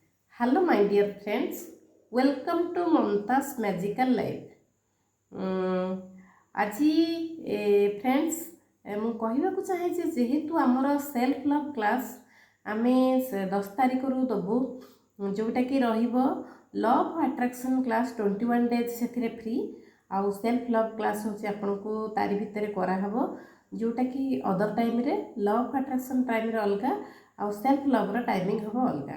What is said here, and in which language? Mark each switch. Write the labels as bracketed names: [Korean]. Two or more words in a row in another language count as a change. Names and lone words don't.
[English] Hello, my dear friends. Welcome to Mamta's Magical Life. [Odia] আজি फ्रेंड्स ମୁଁ କହିବାକୁ ଚାହେଁ ଯେ ଯେହେତୁ ଆମର [English] self love class [Odia] ଆମେ 10 ତାରିଖରୁ ଦେବୁ ଯେଉଁଟାକି ରହିବ [English] love attraction class 21 days [Odia] ସେଥିରେ ଫ୍ରି ଆଉ [English] self love class [Odia] ହେଉଛି ଆପଣଙ୍କୁ ତାରି ଭିତରେ କରାହେବ ଯେଉଁଟାକି [English] other time-re love attraction time-re [Odia] ଅଲଗା ଆଉ [English] self love-r timing [Odia] ହେବ ଅଲଗା।